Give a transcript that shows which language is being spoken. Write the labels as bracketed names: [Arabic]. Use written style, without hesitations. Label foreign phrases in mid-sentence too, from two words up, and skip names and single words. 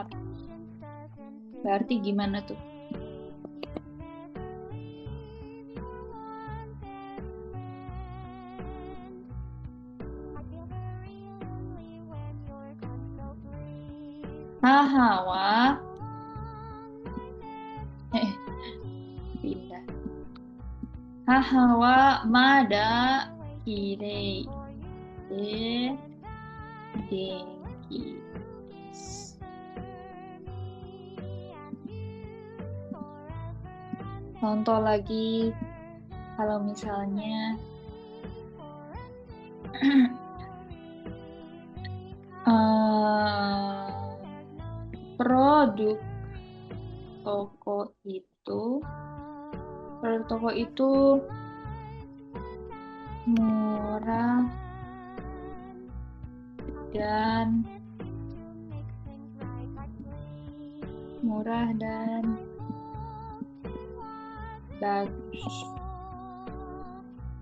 [Indonesian] Berarti gimana tuh? [Japanese] 母は [Indonesian] pindah. [Japanese] 母はまだきれいで元気. [Indonesian] Contoh lagi kalau misalnya produk toko itu murah dan bagus.